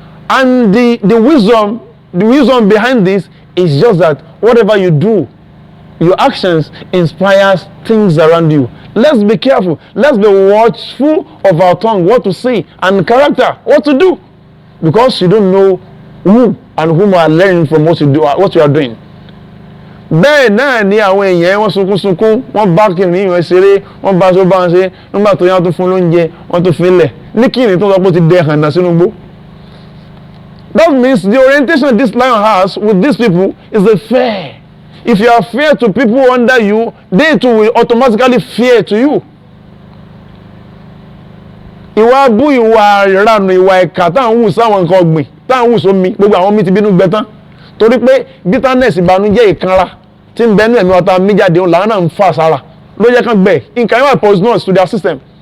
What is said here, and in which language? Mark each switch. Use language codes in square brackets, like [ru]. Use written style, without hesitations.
[en] And the wisdom behind this is just that whatever you do, your actions inspires things around you. Let's be careful. Let's be watchful of our tongue, what to say, and character, what to do, because you don't know who and whom are learning from what you are doing. [yo] Bẹ́ẹ̀ náà ni àwọn èèyàn wọ́n sunkún wọ́n bá kìnìún ìwọ̀n ṣeré wọ́n bá aṣọ bá ń ṣe nígbà tó yá tó fún lóúnjẹ wọ́n tó fi lẹ̀ ní kìnìún tó sọ pé ó ti dẹ hànà sínú igbó. [en] That means the orientation this lion has with these people is a fear. If you are fair to people under you, they too will automatically fear to you. [yo] Ìwà abú, ìwà ìranù, ìwà ẹ̀ka táwọn ń wù sáwọn nǹkan ọ̀gbìn táwọn ń wù sómi gbogbo àwọn mi ti bínú gbẹ tán torí pé bitterness ìbànújẹ́ ìkanra tí ń bẹnu ẹ̀mí ọ̀tá mi jáde òun làwọn náà ń fà sára ló yẹ kán gbẹ nǹkan yẹn wà [en] poisonous to their system.